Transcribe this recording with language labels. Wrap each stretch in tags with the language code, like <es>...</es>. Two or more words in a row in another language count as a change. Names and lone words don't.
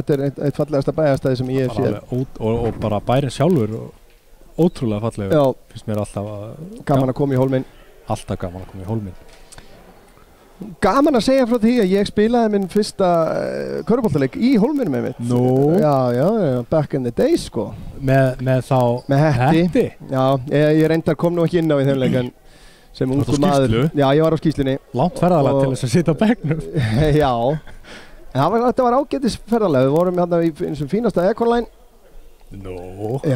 <is>Þetta er eitt fallegasta bæjarstæði sem ég hef séð. Og bara bærin sjálfur ótrúlega fallegur. Já. Finnst mér alltaf gaman að koma í Hólminn. Alltaf gaman að koma í Hólminn. Gaman að segja frá því að ég spilaði minn fyrsta körfuboltaleik í Hólminum einmitt. Nú? Já,</is> <en>back in the days sko.</en> <is>Með Hetti? Já, ég reyndar kom nú ekki inn á í þeim leik en sem ungur maður. Já, ég var á skýrslunni. Langt ferðalag til þess að sitja á bekknum. Já, Þetta var ágætis ferðalega, við vorum hérna í þessum fínasta Ecoline. Já.</is>